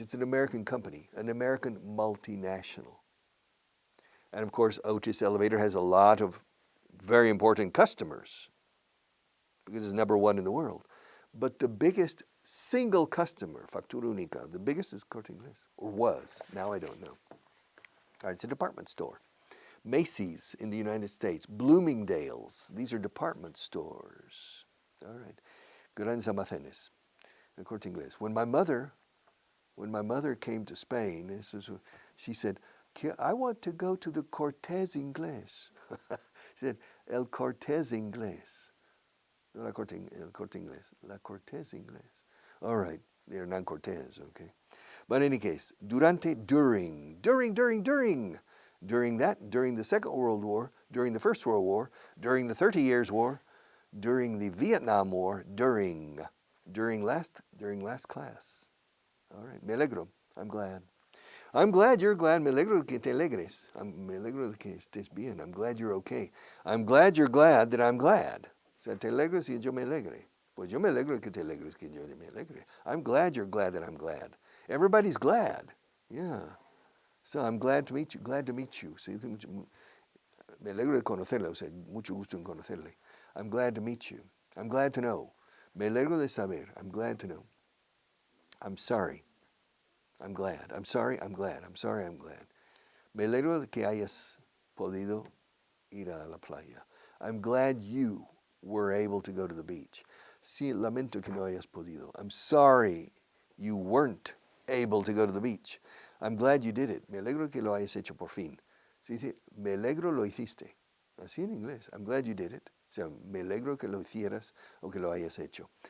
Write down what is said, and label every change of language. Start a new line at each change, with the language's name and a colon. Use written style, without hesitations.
English: It's an American company, an American multinational. And of course, Otis Elevator has a lot of very important customers because it's number one in the world. But the biggest single customer, Factura Única, the biggest is Corte Inglés, or was. Now I don't know. All right, it's a department store. Macy's in the United States, Bloomingdale's, these are department stores. All right,
Spanish: grandes almacenes, el Corte Inglés.
English: When my mother came to Spain, she said, I want to go to the Cortes Inglés. She said,
Spanish: El Cortes Inglés. No el Corte Inglés, la Cortes Inglés.
English: All right, they're not Cortes, okay. But in any case,
Spanish: durante,
English: during that, during the Second World War, during the First World War, during the 30 Years' War, during the Vietnam War, during last class. All right,
Spanish: me alegro,
English: I'm glad. I'm glad you're glad,
Spanish: me alegro que te alegres. Me alegro de que estés bien,
English: I'm glad you're okay. I'm glad you're glad that I'm glad.
Spanish: O sea, te alegres y yo me alegre. Pues yo me alegro que te alegres que yo me alegre.
English: I'm glad you're glad that I'm glad. Everybody's glad, yeah. So I'm glad to meet you, glad to meet you.
Spanish: Sí, me alegro de conocerle, o sea, mucho gusto en conocerle.
English: I'm glad to meet you. I'm glad to know.
Spanish: Me alegro de saber.
English: I'm glad to know. I'm sorry. I'm glad. I'm sorry. I'm glad. I'm sorry. I'm glad.
Spanish: Me alegro de que hayas podido ir a la playa.
English: I'm glad you were able to go to the beach.
Spanish: Sí, lamento que no hayas podido.
English: I'm sorry you weren't able to go to the beach. I'm glad you did it.
Spanish: Me alegro que lo hayas hecho por fin. Sí, sí, me alegro lo hiciste. Así en inglés.
English: I'm glad you did it.
Spanish: O sea, me alegro que lo hicieras o que lo hayas hecho.